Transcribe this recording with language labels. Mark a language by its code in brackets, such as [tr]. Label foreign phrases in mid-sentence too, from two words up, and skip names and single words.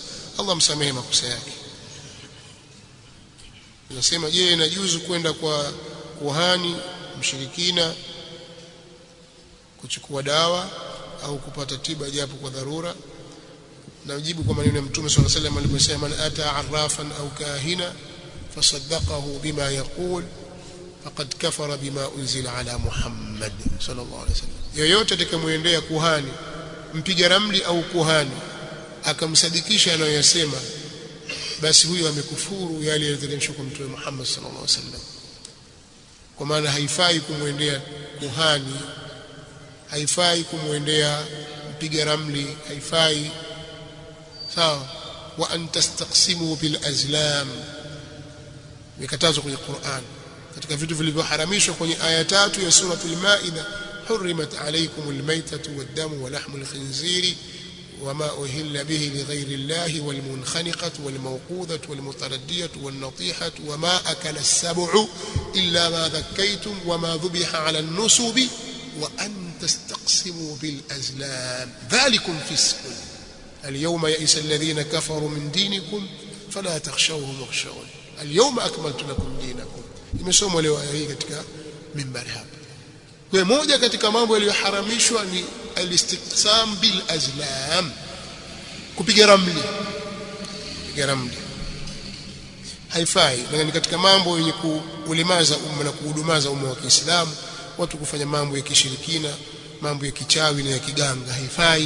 [sw] Allah msamehe makosa yake. Nasema, je, inajuzu kwenda kwa kuhani mshirikina kuchukua dawa au kupata tiba japo kwa dharura? Najibu kwa maneno ya Mtume [ar] صلى الله عليه وسلم aliposema, من أتى عرافا أو كاهنا فصدقه بما يقول فقد كفر بما أنزل على محمد صلى الله عليه وسلم. [sw] Yoyote atakayemuendea kuhani, mpiga ramli au kuhani, akamsadikisha anayosema, basi huyo amekufuru yale yaliyoteremshwa kwa Mtume Muhammad [ar] صلى الله عليه وسلم. [sw] Kwa maana haifai kumuendea kuhani, haifai kumuendea mpiga ramli, haifai. Sawa. [ar] وأن تستقسموا بالأزلام, [sw] mikatazo kwenye Qur'an, katika vitu vilivyoharamishwa kwenye aya 3 ya sura [ar] المائدة حرمت عليكم الميتة والدم ولحم الخنزير وما أهل به لغير الله والمنخنقة والموقوذة والمتردية والنطيحة وما أكل السبع إلا ما ذكيتم وما ذبح على النصب وأن تستقسموا بالأزلام ذلكم فسق اليوم يئس الذين كفروا من دينكم فلا تخشوهم واخشون اليوم أكملت لكم دينكم. [sw] Imesomwa leo aya hii katika mimbari hapa. Kwa moja katika mambo yaliyoharamishwa ni [ar] الاستقسام بالأزلام, [sw] kupiga ramli. haifai. Na ni katika mambo yenye kuulemaza umma na kuhudumaza umma wa Kiislamu, watu kufanya mambo ya kishirikina, mambo ya kichawi na ya kiganga, haifai.